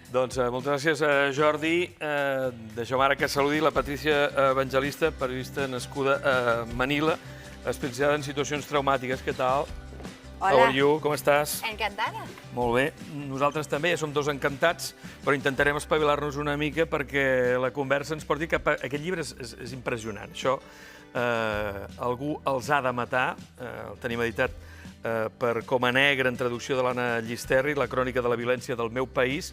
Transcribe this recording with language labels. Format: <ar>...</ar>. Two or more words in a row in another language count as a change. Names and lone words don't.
<ca>Doncs moltes gràcies, Jordi. Deixeu-me ara que saludi la Patrícia Evangelista, periodista nascuda a Manila, especialitzada en situacions traumàtiques. Què tal? Hola.</ca> <en>How are you?</en> <ca>Com estàs? Encantada. Molt bé. Nosaltres també ja som dos encantats, però intentarem espavilar-nos una mica perquè la conversa ens porti cap a... Aquest llibre és impressionant. Això algú els ha de matar. El tenim editat per Coma Negra, en traducció de l'Anna Llisterri, La crònica de la violència del meu país.</ca>